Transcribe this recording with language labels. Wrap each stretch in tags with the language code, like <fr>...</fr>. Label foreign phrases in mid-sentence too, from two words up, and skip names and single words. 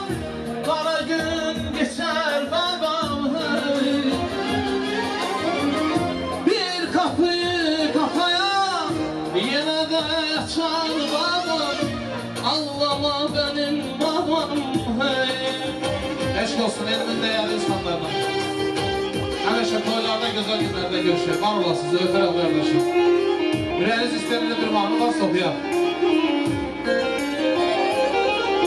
<tr>Kara gün geçer babam, hey. Bir kapıyı kafaya yine de açar babam. Ağlama benim babam, hey.</tr> <az>Eşk olsun elimin değerli insanlarına. Həmişə toylarda gözəl günlərdə görüşək. Var olasınız, öpərəm qardaşım. Ürəyiniz istəyirli bir mahnı varsa oxuyaq.</az>